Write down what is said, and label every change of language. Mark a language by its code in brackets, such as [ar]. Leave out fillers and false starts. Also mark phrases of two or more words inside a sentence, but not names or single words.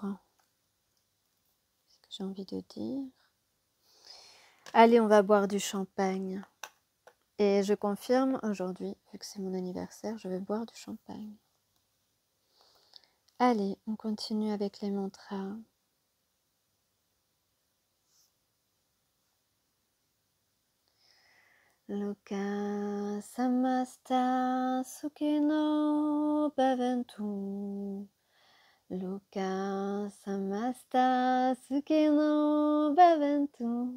[fr] C'est ce que j'ai envie de dire. Allez, on va boire du champagne. Et je confirme aujourd'hui, vu que c'est mon anniversaire, je vais boire du champagne. Allez, on continue avec les mantras. [sa] Loka samasta sukhino bhavantu. Loka samasta sukhino bhavantu.